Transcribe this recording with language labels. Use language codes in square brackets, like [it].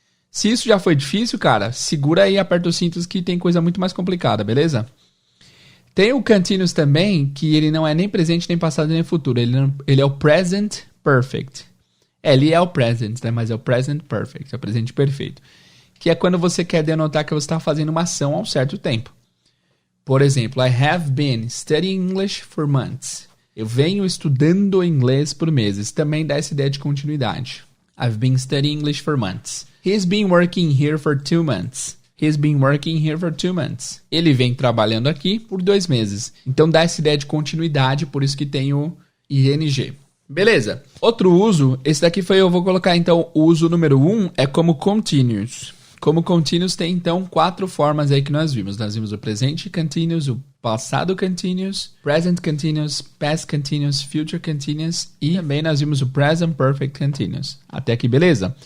[pt] Se isso já foi difícil, cara, segura aí e aperta os cintos que tem coisa muito mais complicada, beleza? Tem o continuous também, que ele não é nem presente, nem passado, nem futuro. Ele é o present perfect. Ele é o present, né? Mas é o present perfect, é o presente perfeito. Que é quando você quer denotar que você está fazendo uma ação há um certo tempo. Por exemplo, [en] I have been studying English for months. [pt] Eu venho estudando inglês por meses. Também dá essa ideia de continuidade. [en] I've been studying English for months. He's been working here for 2 months. He's been working here for 2 months. [pt] Ele vem trabalhando aqui por 2 meses. Então dá essa ideia de continuidade, por isso que tem o ing. Beleza. Outro uso, esse daqui eu vou colocar então o uso número 1 é como continuous. Como continuous tem então 4 formas aí que nós vimos. Nós vimos o presente continuous, o passado continuous, present continuous, past continuous, future continuous e também nós vimos o present perfect continuous. Até aqui, beleza?